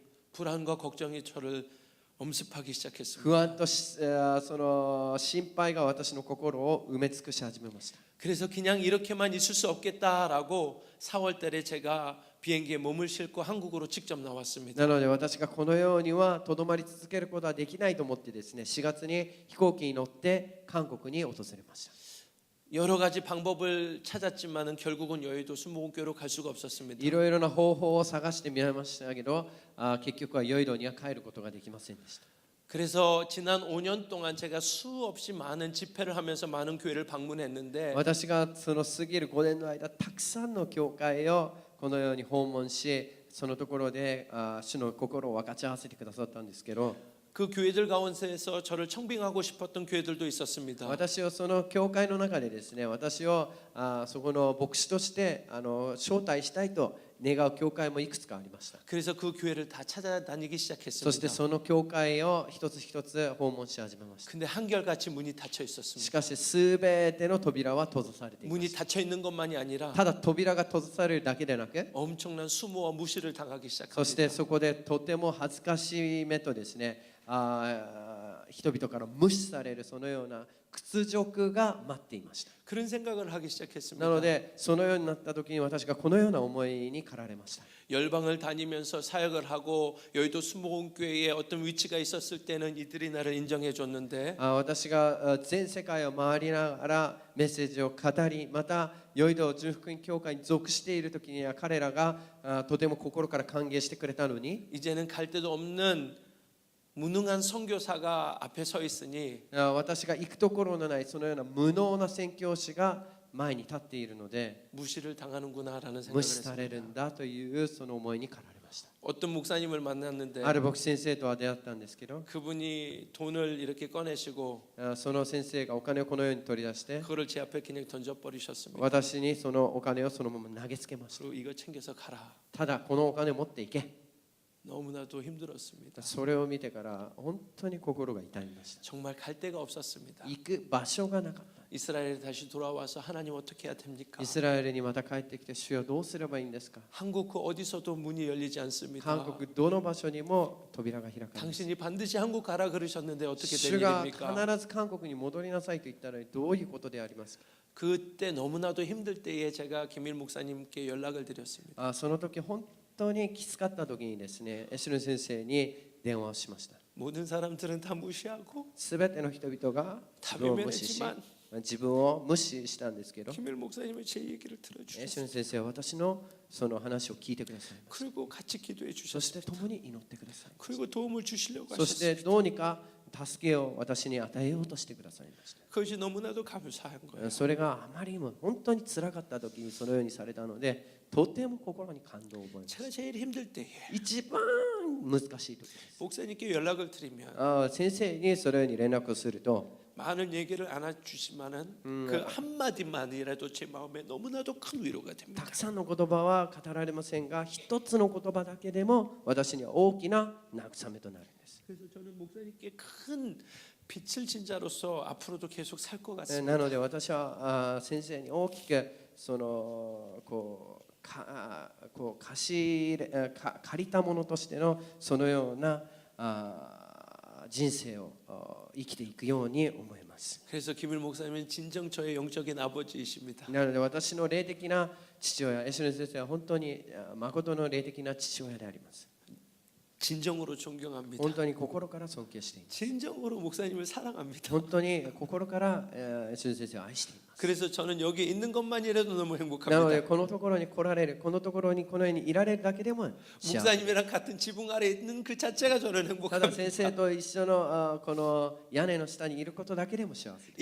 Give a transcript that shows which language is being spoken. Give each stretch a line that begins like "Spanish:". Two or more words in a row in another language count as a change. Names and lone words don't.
Korean: 불안과 걱정이 저를 엄습하기 시작했습니다.
Japanese: 不安とその心配が私の心を埋め尽くし始めました。
Korean: 그래서 그냥 이렇게만 있을 수 없겠다라고 4월 달에 제가 비행기에 몸을 싣고 한국으로 직접 나왔습니다.
Japanese: なので私がこのようにはとどまり続けることはできないと思ってですね、4月に飛行機に乗って韓国に訪れました。
Korean: 여러 가지 방법을 찾았지만은 결국은 여의도 순복음교로 갈 수가 없었습니다.
Japanese: いろいろな方法を探してみましたけど、結局はヨイドには帰ることができませんでした。
Korean: 그래서 지난 5년 동안 제가 수없이 많은 집회를 하면서 많은 교회를 방문했는데
Japanese: 私がその過ぎる5年の間、たくさんの教会をこのように訪問し、そのところで主の心を分かち合わせてくださったんですけど、
Korean: 그 교회들 가운데서 저를 청빙하고 싶었던 교회들도 있었습니다.
Japanese: 私をその教会の中でですね、私をそこの牧師として招待したいと願う教会もいくつかありました。
Korean: 그래서 그 교회를 다 찾아다니기
Japanese: そして
Korean: 시작했습니다.
Japanese: その教会を一つ一つ訪問し始めました。
Korean: 근데 한결같이 문이 닫혀
Japanese: し
Korean: 있었습니다.
Japanese: かしすべての扉は閉ざされていま
Korean: 문이
Japanese: し
Korean: 닫혀 있는 것만이 아니라
Japanese: た。ただ扉が閉ざされるだけでなく、
Korean: 엄청난 수모와 무시를 당하기
Japanese: そして
Korean: 시작합니다.
Japanese: そこでとても恥ずかしめとですね、人々から無視されるそのような屈辱が待っていました。
Korean: 그런 생각을 하기
Japanese: な
Korean: 시작했습니다.
Japanese: のでそのようになった時に私がこのような思いに駆られました。
Korean: 열방을 다니면서 사역을 하고 여의도 순복음교회에 어떤 위치가 있었을 때는 이들이 나를 인정해 줬는데
Japanese: 私が全世界を回りながらメッセージを語り、またヨイド純福音教会に属している時には彼らがとても心から歓迎してくれたのに、
Korean: 이제는 갈 데도 없는 무능한 선교사가 앞에 서 있으니
Japanese: 私が行くところのないそのような無能な宣教師が前に立っているので、
Korean: 무시를 당하는구나라는
Japanese: 無
Korean: 생각을
Japanese: 視される
Korean: 했습니다.
Japanese: んだというその思いに駆られました。
Korean: 어떤 목사님을 만났는데
Japanese: ある牧師先生とは出会ったんですけど、
Korean: 그분이 돈을 이렇게 꺼내시고
Japanese: その先生がお金をこのように取り出して、
Korean: 그거를 제 앞에 그냥 던져버리셨습니다.
Japanese: 私にそのお金をそのまま投げつけました。
Korean: 그리고 이거 챙겨서 가라.
Japanese: ただこのお金を持っていけ。
Korean: 너무나도 힘들었습니다.
Japanese: それを見てから本当に心が痛みました。
Korean: 정말 갈 데가 없었습니다.
Japanese: 行く場所がなかったんです。
Korean: 이스라엘에 다시 돌아와서 하나님 어떻게 해야 됩니까?
Japanese: イスラエルにまた帰ってきて、主よどうすればいいんですか。
Korean: 한국 그 어디서도 문이 열리지 않습니다.
Japanese: 韓国どの場所にも扉が開かれます。
Korean: 당신이 반드시 한국 가라 그러셨는데 어떻게 된
Japanese: 主が
Korean: 일입니까?
Japanese: 必ず韓国に戻りなさいと言ったらどういうことでありますか。
Korean: 그때 너무나도 힘들 때에 제가 김일 목사님께 연락을 드렸습니다.
Japanese: その時本当にきつかった時にですね、エシュル先生に電話をしました。
Korean: 모든 사람들은 다 무시하고
Japanese: すべての人々が自分を無視し、
Korean: 다비면했지만
Japanese: 自分を無視したんですけど、
Korean: 김일 목사님은 제 얘기를
Japanese: エシュ
Korean: 들어주셨어요.
Japanese: ル先生は私のその話を聞いてください。
Korean: 그리고 같이 기도해
Japanese: そして
Korean: 주셨어요.
Japanese: 共に祈ってください。
Korean: 그리고 도움을 주시려고
Japanese: そして
Korean: 하셨어요.
Japanese: どうにか助けを私に与えようとしてくださいまし
Korean: 그것이 너무나도 감사한
Japanese: た。
Korean: 거예요.
Japanese: それがあまりにも本当に辛かった時にそのようにされたので、とても心に感動を覚えま
Korean: 제가
Japanese: す。
Korean: 제일 힘들 때에
Japanese: 一番難しい時です。
Korean: 목사님께 연락을 드리면
Japanese: 先生にそのように連絡をすると、
Korean: 많은 얘기를 안 해주시면은 그 한마디만이라도 제 마음에 너무나도 큰 위로가
Japanese: た
Korean: 됩니다.
Japanese: くさんの言葉は語られませんが、一つの言葉だけでも私には大きな慰めとなるんです。
Korean: 그래서 저는 목사님께 큰 빛을 진 자로서 앞으로도 계속 살 것
Japanese: な
Korean: 같습니다.
Japanese: ので私は先生に大きくそのこう借りたものとしてのそのような人生を生きていくように思います。
Korean: 그래서 김일 목사님은 진정 저의 영적인 아버지이십니다.
Japanese: なので私の霊的な父親、エシュレン先生は本当に誠の霊的な父親であります。
Korean: 진정으로 존경합니다.
Japanese: 本当に心から尊敬しています。
Korean: 진정으로 목사님을 사랑합니다.
Japanese: 本当に心からエシュレン先生を愛しています。
Korean: 그래서 저는 여기 있는 것만이라도 너무
Japanese: なので
Korean: 행복합니다.
Japanese: このところに来られる、このところにこのようにいられるだけでも幸せ。
Korean: 목사님이랑 같은 지붕 아래 있는 그 자체가 저는
Japanese: ただ
Korean: 행복합니다.
Japanese: 先生と一緒のこの屋根の下にいることだけでも幸せです。